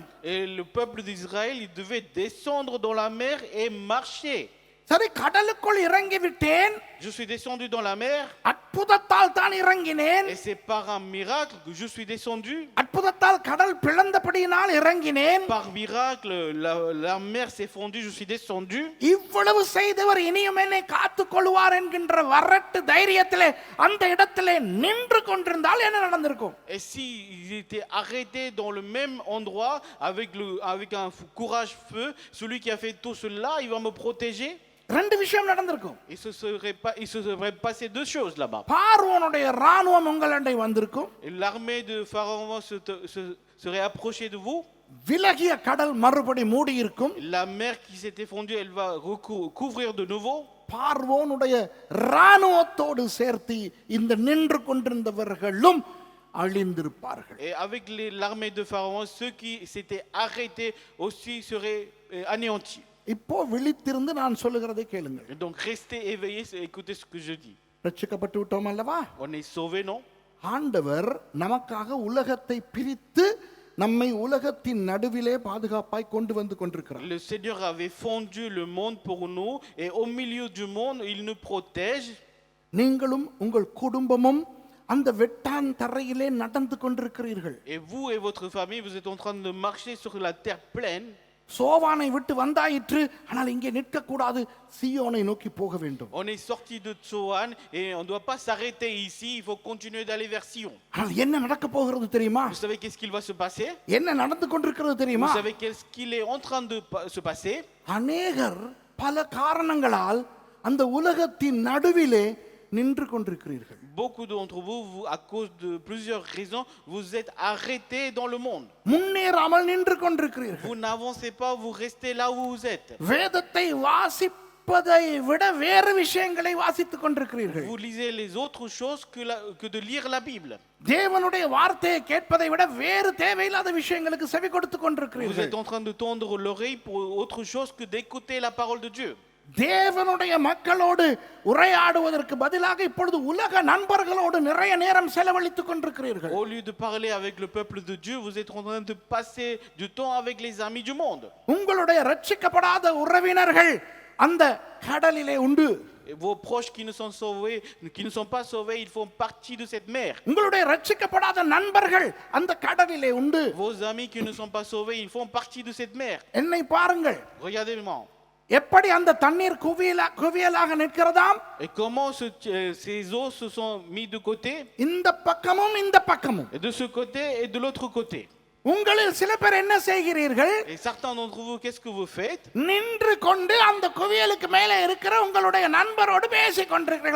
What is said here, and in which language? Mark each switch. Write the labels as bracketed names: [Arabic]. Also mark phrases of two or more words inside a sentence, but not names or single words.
[French] Et le peuple d'Israël, il devait descendre dans la mer et marcher. [Tamil] சரி, கடலுக்குள் இறங்கி விட்டேன், [French] Je suis descendu dans la mer [Tamil] அற்புதத்தால் தான் இறங்கினேன், [French] et c'est par un miracle que je suis descendu. [Tamil] அற்புதத்தால் கடல் பிளந்தபடியினால் இறங்கினேன். [French] Par miracle, la mer s'est fondue, je suis descendu. [Tamil] இவ்வளவு செய்தவர் இனியும் என்னை காத்துக் கொள்வார் என்கின்ற வரட்டு தைரியத்திலே அந்த இடத்திலே நின்று கொண்டிருந்தால் என்ன நடந்திருக்கும்? [French] Et s'il était arrêté dans le même endroit avec un courage feu, celui qui a fait tout cela, il va me protéger. [Tamil] ரெண்டு விஷயம் நடந்திருக்கும். [French] Il se serait passé deux choses là-bas. [Tamil] பார்வோனுடைய ராணுவம் உங்களண்டை வந்திருக்கும், [French] Et l'armée de Pharaon serait approchée de vous. [Tamil] விலகிய கடல் மறுபடி மூடி இருக்கும். [French] La mer qui s'était fondue, elle va couvrir de nouveau. [Tamil] பார்வோனுடைய ராணுவத்தோடு சேர்த்து இந்த நின்று கொண்டிருந்தவர்களும் அழிந்திருப்பார்கள். [French] Et avec l'armée de Pharaon, ceux qui s'étaient arrêtés aussi seraient anéantis. [Tamil] இப்போ விழித்திருந்து நான் சொல்லுகிறதை கேளுங்கள். [French] Et donc restez éveillés et écoutez ce que je dis. [Tamil] ரட்சிக்கப்பட்டு விட்டோம் அல்லவா? [French] On est sauvés, non? [Tamil] ஆண்டவர் நமக்காக உலகத்தை பிரித்து நம்மை உலகத்தின் நடுவிலே பாதுகாப்பாய் கொண்டு வந்து கொண்டிருக்கிறார். [French] Le Seigneur avait fondu le monde pour nous et au milieu du monde, il nous protège. [Tamil] நீங்களும் உங்கள் குடும்பமும் அந்த வெட்டான் தரையிலே நடந்து கொண்டிருக்கிறீர்கள். [French] Et vous et votre famille, vous êtes en train de marcher sur la terre pleine. [Tamil] சோவானை விட்டு வந்தாயிற்று, ஆனால் இங்கே நிற்க கூடாது, சீயோனை நோக்கி போக வேண்டும். [French] On est sorti de Tsoan et on ne doit pas s'arrêter ici, il faut continuer d'aller vers Sion. [Tamil] ஆனால் என்ன நடக்க போகிறது தெரியுமா? [French] Vous savez qu'est-ce qu'il va se passer? [Tamil] என்ன நடந்து கொண்டிருக்கிறது தெரியுமா? [French] Vous savez qu'est-ce qu'il est en train de se passer? [Tamil] அநேகர் பல காரணங்களால் அந்த உலகத்தின் நடுவிலே நின்று கொண்டிருக்கிறீர்கள். [French] Beaucoup d'entre vous, à cause de plusieurs raisons, vous êtes arrêtés dans le monde. [Tamil] முன்னேறாமல் நின்று கொண்டிருக்கிறீர்கள். [French] Vous n'avancez pas, vous restez là où vous êtes. [Tamil] வேதத்தை வாசிப்பதை விட வேறு விஷயங்களை வாசித்துக் கொண்டிருக்கிறீர்கள். [French] Vous lisez les autres choses que de lire la Bible. [Tamil] தேவனுடைய வார்த்தையை கேட்பதை விட வேறு தேவையில்லாத விஷயங்களுக்கு செவி கொடுத்துக் [French] Vous [Tamil] கொண்டிருக்கிறீர்கள். [French] êtes en train de tendre l'oreille pour autre chose que d'écouter la parole de Dieu. [Tamil] தேவனுடைய மக்களோடு உரையாடுவதற்கு பதிலாக இப்பொழுது உலக நண்பர்களோடு நிறைய நேரம் செலவழித்துக் கொண்டிருக்கிறீர்கள். [French] Au lieu de parler avec le peuple de Dieu, vous êtes en train de passer du temps avec les amis du monde. [Tamil] உங்களுடைய ரட்சிக்கப்படாத உறவினர்கள் அந்த கடலிலே உண்டு. [French] Et vos proches qui ne sont pas sauvés, ils font partie de cette mer. [Tamil] உங்களுடைய ரட்சிக்கப்படாத நண்பர்கள் அந்த கடலிலே உண்டு. [French] Vos amis qui ne sont pas sauvés, ils font partie de cette mer. [Tamil] என்னை பாருங்கள், [French] Regardez-moi. [Tamil] எப்படி அந்த தண்ணீர் குவியலாக நிற்கிறதாம். [French] Et comment ces eaux se sont mis de côté, [Tamil] இந்த பக்கமும் இந்த பக்கமும். [French] et de ce côté et de l'autre côté. [Tamil] உங்களில் சில பேர் என்ன செய்கிறீர்கள்? [French] Et certains d'entre vous, qu'est-ce que vous faites? [Tamil] நின்று கொண்டு அந்த குவியலுக்கு மேலே இருக்கிற உங்களுடைய நண்பரோடு பேசிக் கொண்டிருக்கிறீர்கள்.